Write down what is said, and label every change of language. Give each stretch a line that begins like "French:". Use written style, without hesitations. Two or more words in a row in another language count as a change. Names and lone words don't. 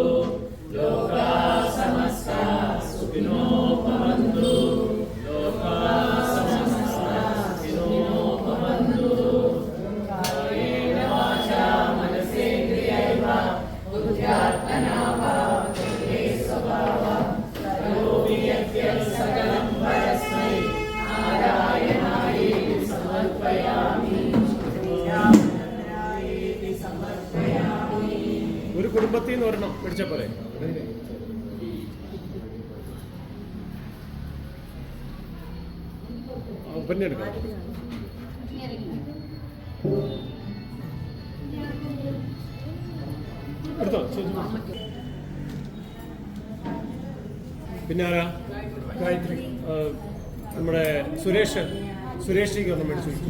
Sanskrit: लोकाः समस्ताः सुखिनो भवन्तु लोकाः समस्ताः सुखिनो भवन्तु कायेन वाचा मनसेन्द्रियैर्वा बुद्ध्यात्मना वा प्रकृते स्वभावः करोमि यद्यत् सकलं परस्मै नारायणायेति समर्पयामि
Malayalam: ഒരു കുടുംബത്തിൽ നിന്ന് ഒരെണ്ണം പിടിച്ച പോലെ പിന്നെ എടുക്കാം എടുത്തോ പിന്നെ ആരാ ഗായത്രി നമ്മുടെ സുരേഷിക്ക് ഒന്നും മേടിച്ചു